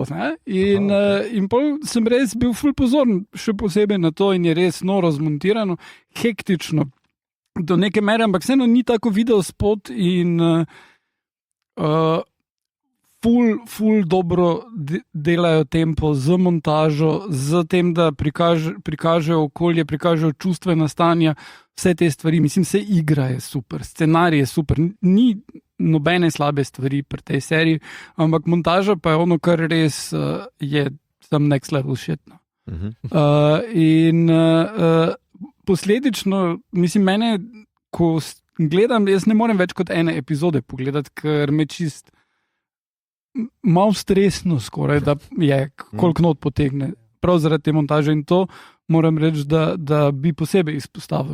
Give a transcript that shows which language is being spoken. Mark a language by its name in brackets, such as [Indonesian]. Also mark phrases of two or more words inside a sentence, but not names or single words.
[Slovenian] In pol sem res bil ful pozoren, še posebej na to in je res noro zmontirano, hektično do neke mere, ampak vseeno ni tako video spot in ful dobro delajo tempo z montažo, z tem, da prikažejo okolje, prikažejo čustvena stanja, vse te stvari. Mislim, se igra je super, scenarij je super, ni nobene slabe stvari pri tej seriji, ampak montaža pa je ono, kar res je [English] some next level shit. [Slovenian] Posledično, mislim, mene, ko gledam, jaz ne morem več kot ene epizode pogledati, ker me čist malo stresno skoraj, da je koliko not potegne. Prav zaradi te montaže in to moram reči, da bi posebej izpostavil.